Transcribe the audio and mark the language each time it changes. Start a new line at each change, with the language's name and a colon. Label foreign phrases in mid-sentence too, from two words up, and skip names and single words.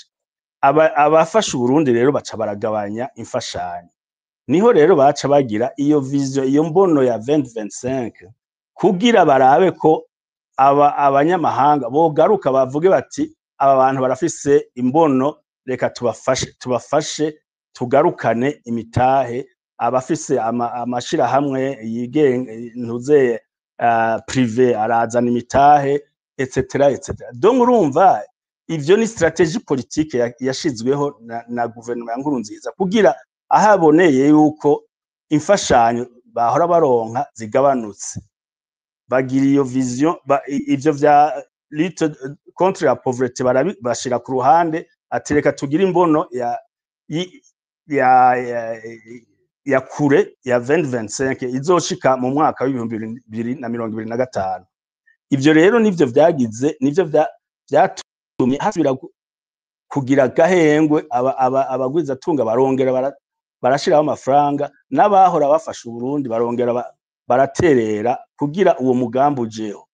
Rundi: Abafasha Uburundi rero baca baragabanya imfashanyo, niho rero baca bagira iyo vision, iyo mbono ya 2025 kugira barabe ko abanyamahanga bogaruka bavuge bati aba bantu barafise imbono, reka tubafashe tugarukane imitahe. Abafise amashirahamwe yigenga ntuze privé arazana imitahe etc. Donc urumva ivyo ni
French: stratégie politique
Rundi: yashizweho na guverinoma ya Nkurunziza kugira ahaboneye yuko imfashanyo bahora baronka zigabanutse, bagira iyo vision. Ivyo vya
French: lutte contre la pauvreté
Rundi: bashira ku ruhande, ati reka tugira imbono ya kure ya 2025 izoshika mu mwaka wa 2025. Ivyo rero nivyo vyatumye hasubira kugira gahengwe, abagwiza tunga barongera barashiraho amafaranga, n'abahora bafasha Uburundi barongera baraterera kugira uwo mugambi ujeho.